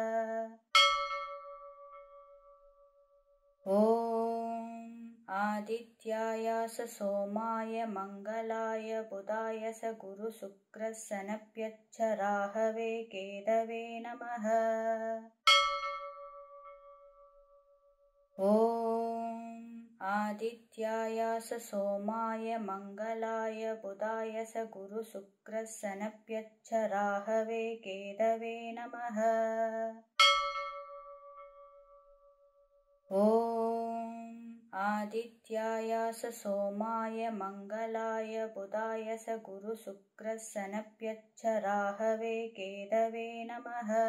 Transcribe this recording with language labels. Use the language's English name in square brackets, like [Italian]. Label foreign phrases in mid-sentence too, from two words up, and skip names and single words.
[Sanskrit] ॐ आदित्याय सोमाय मङ्गलाय बुधाय च गुरु शुक्र शनिभ्यश्च राहवे केतवे नमः. ॐ आदित्याय सोमाय मङ्गलाय बुधाय च गुरु शुक्र शनिभ्यश्च राहवे केतवे नमः. ஓம் आदित्याय स सोमाय मंगलाय बुधाय स गुरुशुक्रस्सनप्यच्च राहवे केतवे नमः।